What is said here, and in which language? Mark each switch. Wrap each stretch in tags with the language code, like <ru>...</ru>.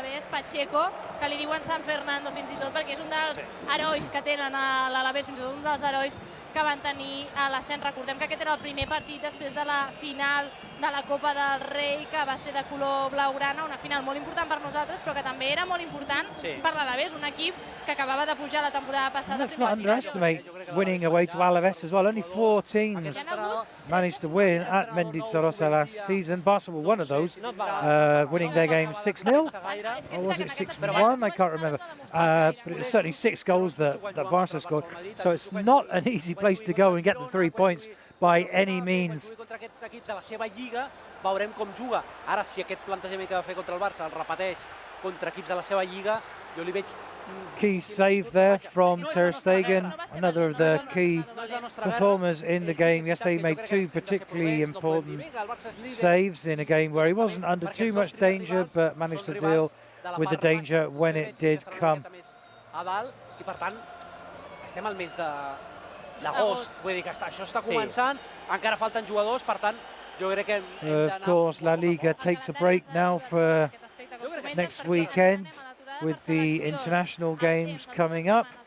<ca>Pacheco, que li diuen San Fernando fins i tot, perquè és un dels herois que tenen a l'Alavés, fins i tot un dels herois que van tenir a l'ascens. Recordem que aquest era el primer partit després de la final de la Copa del Rei, que va ser de color blaugrana, una final molt important per nosaltres, però que també era molt important per l'Alavés, un equip que acabava de pujar la temporada passada.</ca> <en>Let's not underestimate winning away to Alaves as well. Only 4 teams managed to win at Mendizorroza last season. Barca were one of those, winning their game 6-0. Or was it 6-1? I can't remember. But it was certainly 6 goals that Barca scored. So it's not an easy place to go and get the 3 points by any means.</en> <ca>Contra aquests equips de la seva Lliga veurem com juga. Ara, si aquest plantejament que va fer contra el Barça el repeteix contra equips de la seva Lliga, jo li veig...</ca> <en>Key save there from Ter Stegen, another of the key performers in the game. Yesterday he made 2 particularly important saves in a game where he wasn't under too much danger, but managed to deal with the danger when it did come.</en> <ca>A dalt, i per tant, estem al mes d'agost. Vull dir que això està començant, encara falten jugadors, per tant, jo crec que...</ca> <en>Of course, La Liga takes a break now for next weekend, with the international games coming up.</en>